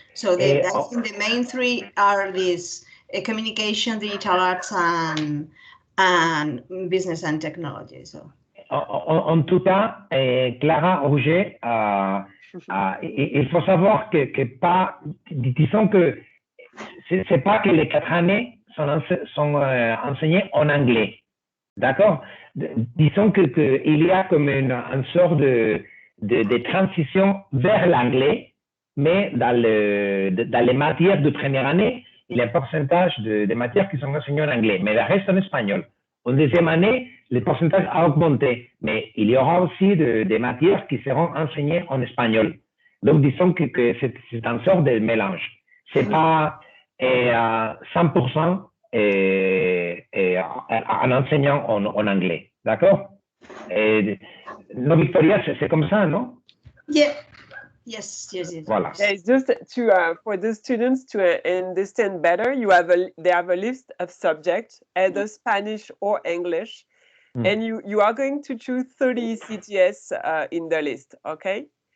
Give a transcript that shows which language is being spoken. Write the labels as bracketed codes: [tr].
[en] So I think the main three are these: communication, digital arts, and business and technology. So. [fr] En tout cas, Clara Rouget, il faut savoir que pas, disons que c'est pas que les 4 années sont enseignées en anglais, d'accord? Disons qu'il y a comme une sorte de transition vers l'anglais, mais dans les matières de première année, il y a un pourcentage de matières qui sont enseignées en anglais, mais le reste en espagnol. En deuxième année, le pourcentage a augmenté, mais il y aura aussi des matières qui seront enseignées en espagnol. Donc, disons que c'est une sorte de mélange. C'est pas 100% en enseignant en anglais, d'accord? Non, Victoria, c'est comme ça, non? [en] Yeah. Yes. [fr] Voilà. [en] Yeah, it's just for the students to understand better. They have a list of subjects, either Spanish or English, and you are going to choose 30 ECTS in the list. Okay.